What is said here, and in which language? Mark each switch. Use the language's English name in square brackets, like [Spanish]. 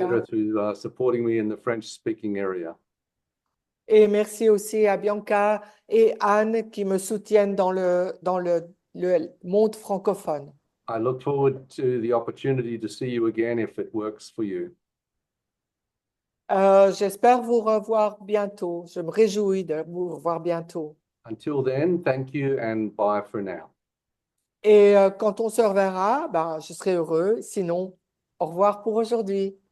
[English] Hedder who supporting me in the French-speaking area. [French] Et merci aussi à Bianca et Anne qui me soutiennent dans le monde francophone. [English] I look forward to the opportunity to see you again if it works for you. [French] J'espère vous revoir bientôt. Je me réjouis de vous revoir bientôt. [English] Until then, thank you and bye for now. [French] Et quand on se reverra, ben, je serai heureux. Sinon, au revoir pour aujourd'hui.